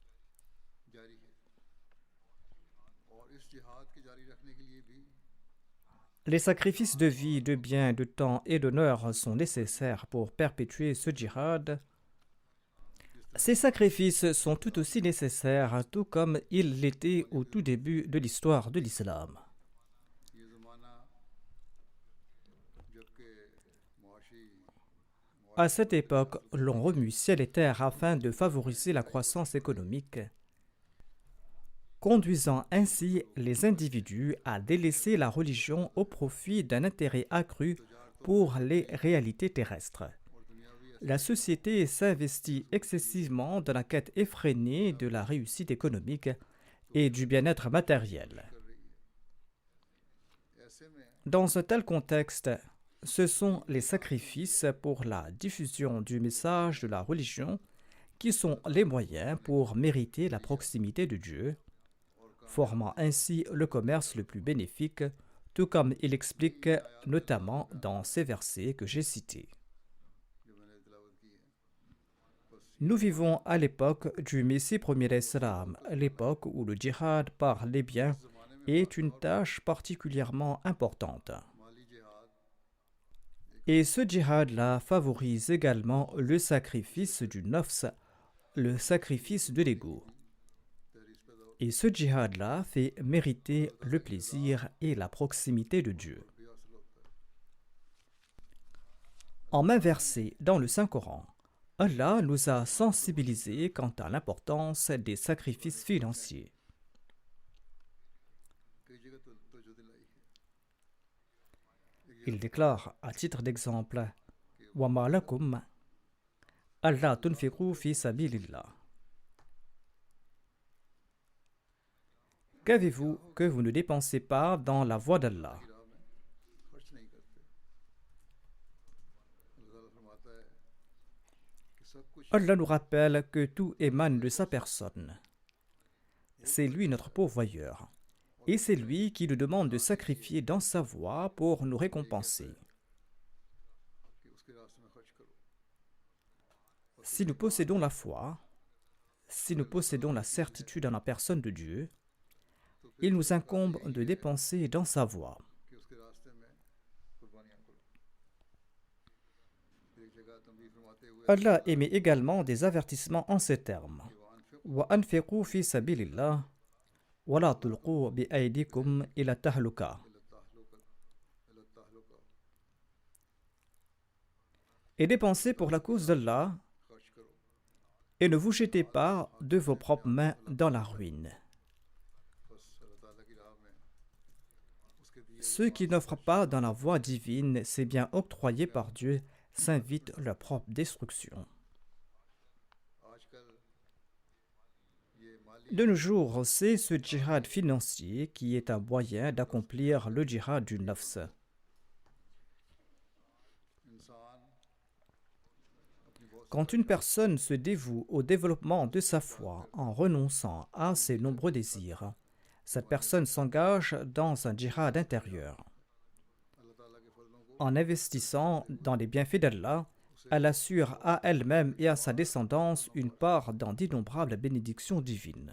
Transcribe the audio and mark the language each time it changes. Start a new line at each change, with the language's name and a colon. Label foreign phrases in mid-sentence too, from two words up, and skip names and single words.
French: Les sacrifices de vie, de biens, de temps et d'honneur sont nécessaires pour perpétuer ce djihad, Ces sacrifices sont tout aussi nécessaires, tout comme ils l'étaient au tout début de l'histoire de l'islam.
Urdu: یہ زمانہ جبکہ معاشی
French: À cette époque, l'on remue ciel et terre afin de favoriser la croissance économique, conduisant ainsi les individus à délaisser la religion au profit d'un intérêt accru pour les réalités terrestres.
Urdu: اور دنیاوی
French: La société s'investit excessivement dans la quête effrénée de la réussite économique et du bien-être matériel.
Urdu: کر رہی ہے ایسے میں
French: Dans un tel contexte, ce sont les sacrifices pour la diffusion du message de la religion qui sont les moyens pour mériter la proximité de Dieu, formant ainsi le commerce le plus bénéfique, tout comme il explique notamment dans ces versets que j'ai cités.
Urdu: جو میں نے تلاوت کی ہے بس
French: Nous vivons à l'époque du Messie premier d'Islam, l'époque où le djihad par les biens
Urdu: زمانے میں
French: est une tâche particulièrement importante.
Urdu: مالی جہاد
French: Et ce djihad-là favorise également le sacrifice du nafs, le sacrifice de l'ego.
Urdu: تحریص پیدا ہو
French: Et ce djihad-là fait mériter le plaisir et la proximité de Dieu.
Urdu: بھی حاصل ہوتا ہے
French: En main versée dans le Saint-Coran, Allah nous a sensibilisés quant à l'importance des sacrifices financiers.
Urdu: کئی جگہ تو جو دلائی ہے
French: Il déclare à titre d'exemple
Arabic: وَمَا لَكُمْ أَلَّا تُنْفِقُوا فِي سَبِيلِ اللَّهِ.
French: Qu'avez-vous que vous ne dépensez pas dans la voie d'Allah?
Urdu: کی راہ میں خرچ نہیں کرتے اللہ تعالیٰ فرماتا ہے کہ سب کچھ
French: Allah nous rappelle que tout émane de sa personne. C'est lui notre pourvoyeur. Et c'est lui qui nous demande de sacrifier dans sa voie pour nous récompenser.
Urdu: کہ اس کے راستے میں خرچ کرو
French: Si nous possédons la foi, si nous possédons la certitude en la personne de Dieu, il nous incombe de dépenser dans sa voie.
Urdu: کہ اس کے راستے میں قربانیاں کرو ایک جگہ تنبیہ فرماتے ہوئے
French: Allah émet également des avertissements en ces termes.
Arabic: وَأَنْفِقُوا فِي سَبِيلِ اللَّهِ وَلَا تُلْقُوا بِأَيْدِيكُمْ إِلَى التَّهْلُكَةِ.
French: Et dépensez pour la cause d'Allah
Urdu: خرچ کرو
French: et ne vous jetez pas de vos propres mains dans la ruine.
Urdu: بس اللہ تعالیٰ کی راہ میں اس کے دیے
French: Ceux qui n'offrent pas dans la voie divine ces biens octroyés par Dieu s'invitent leur propre destruction.
Urdu: آجکل یہ مالی
French: De nos jours, c'est ce djihad financier qui est un moyen d'accomplir le djihad du nafs.
Urdu: انسان اپنی بہت
French: Quand une personne se dévoue au développement de sa foi en renonçant à ses nombreux désirs, cette personne s'engage dans un djihad intérieur.
Urdu: اللہ تعالیٰ کے فضلوں کو
French: En investissant dans les bienfaits d'Allah, elle assure à elle-même et à sa descendance une part dans d'innombrables bénédictions divines.